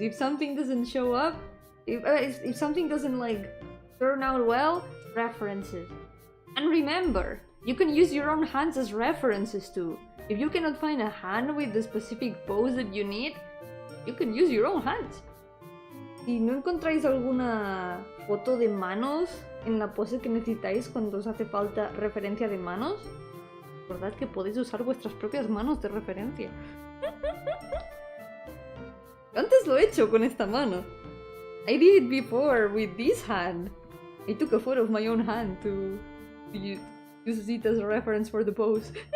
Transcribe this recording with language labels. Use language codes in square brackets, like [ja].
[en] If something doesn't show up, if something doesn't like turn out well, references. And remember, you can use your own hands as references too. If you cannot find a hand with the specific pose that you need, you can use your own hands. [es] Si no encontráis alguna foto de manos en la pose que necesitáis cuando os hace falta referencia de manos, recordad que podéis usar vuestras propias manos de referencia. Antes lo he hecho con esta mano. [en] I did it before with this hand. I took a photo of my own hand to use it as a reference for the pose.